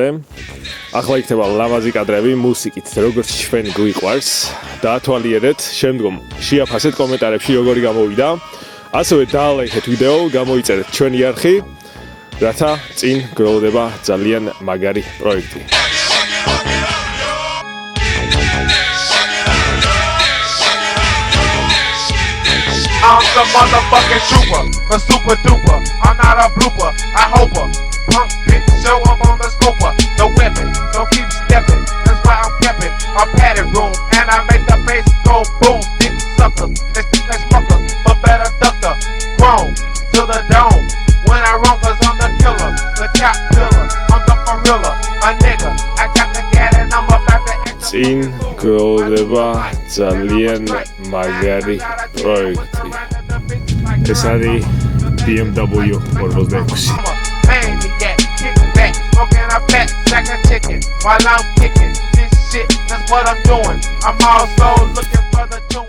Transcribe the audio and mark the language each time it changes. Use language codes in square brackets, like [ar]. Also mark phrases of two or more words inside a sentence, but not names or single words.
[ka] ახლა იქნება ლამაზი კადრები მუსიკით, როგორც ჩვენი გვიყვარს. დაათვალიერეთ, შემდგომ შეაფასეთ კომენტარებში როგორი გამოვიდა. ასევე დაალაიქეთ ვიდეო, გამოიწერეთ ჩვენი არხი, რათა წინ გველოდება ძალიან მაგარი პროექტი. [en] I'm the motherfucking trooper, a super duper. I'm not a blooper, I hope her. Punk bitch, show up on the scoper. The weapon, so keep stepping. That's why I'm pepping. I'm padded room, and I make the bass go boom. Dick suckers, let's fuckers, but better ducker. Grown to the dome. When I run, cause I'm the killer, the top killer. I'm the gorilla, a nigga. I got the gat and I'm about to [ka] წინ გველოდება ძალიან მაგარი პროექტი. ეს არის BMW 46. [en] Smoking a fat sack of chicken while I'm kicking this shit. That's what I'm doing. I'm also looking for the tune.